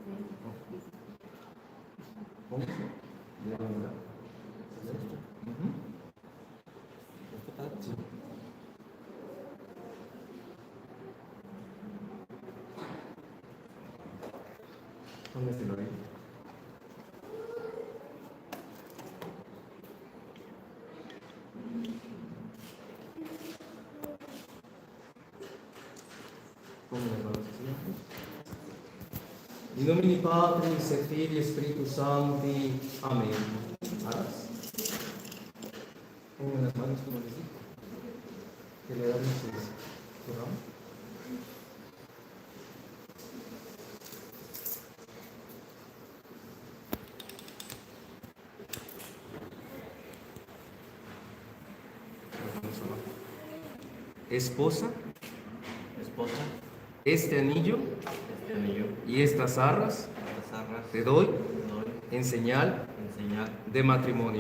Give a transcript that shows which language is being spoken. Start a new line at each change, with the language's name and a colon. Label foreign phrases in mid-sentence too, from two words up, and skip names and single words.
Spanish: ¿Cómo? ¿De la verdad? ¿Es este? Sí. ¿Dónde está el orello?
Latin: In nomine Patris et Filii et Spiritus Sancti.
Spanish: Amén. Aras. Pongan las manos como les digo. Que le dan su ramo. Esposa, este anillo y estas arras te doy en señal de matrimonio.